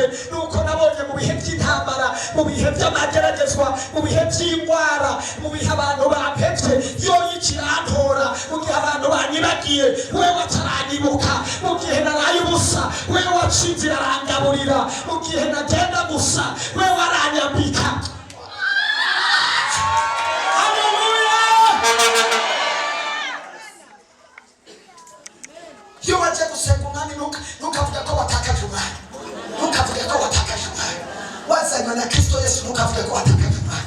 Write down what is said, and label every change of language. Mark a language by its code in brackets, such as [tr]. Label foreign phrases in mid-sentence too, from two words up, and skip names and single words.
[rn] Nuko nabonye mu bihe by'intambara, mu bihe by'amageragezwa, mu bihe by'indwara, mu bihe abantu bampevye yo yikirantora, mu gihe abantu banyibagiye wewe ataranyibuka, mu gihe naraye ubusa wewe wacinzira arangaburira, mu gihe nagenda gusa wewe aranyambika. Yo waje gusenga umwami ntukavuga ko watakaje umwanya. Ntukavuga ko watakaje umwanya. Wazanywe na Kristo Yesu ntukavuga ko watakaje umwanya.